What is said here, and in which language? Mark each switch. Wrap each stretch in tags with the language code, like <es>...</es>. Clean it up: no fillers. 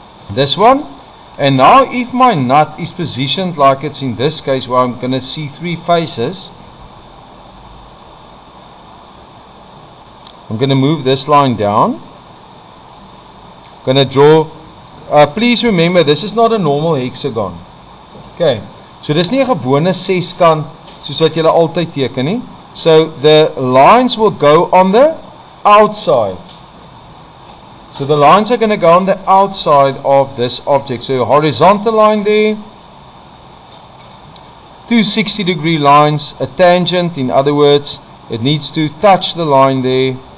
<en>This one. And now if my nut is positioned like it's in this case, where I'm going to see 3 faces, I'm going to move this line down. I'm going to draw, please remember this is not a normal hexagon.</en> <af>Okay, so dis nie 'n gewone seskant soos wat julle altyd teken nie.</af> <en>So the lines will go on the outside. So the lines are going to go on the outside of this object. So a horizontal line there, 2 60-degree lines, a tangent, in other words, it needs to touch the line there.</en>